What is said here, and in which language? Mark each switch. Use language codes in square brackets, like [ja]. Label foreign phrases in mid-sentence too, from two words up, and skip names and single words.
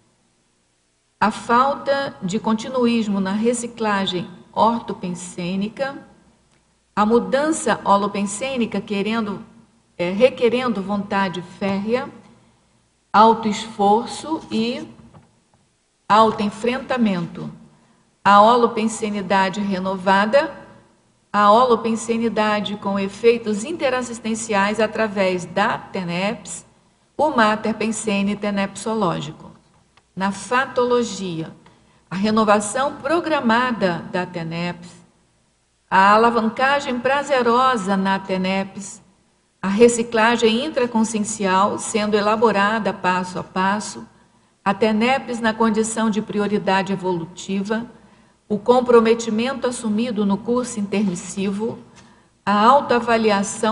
[pt] a falta de continuismo na reciclagem ortopensênica, a mudança holopensênica requerendo vontade férrea, autoesforço e autoenfrentamento, a holopensenidade renovada, a holopensenidade com efeitos interassistenciais através da TENEPS, o mater pensene tenepsológico. Na fatologia, a renovação programada da TENEPS, a alavancagem prazerosa na TENEPS, a reciclagem intraconsciencial sendo elaborada passo a passo, a TENEPS na condição de prioridade evolutiva, o comprometimento assumido no curso intermissivo, a autoavaliação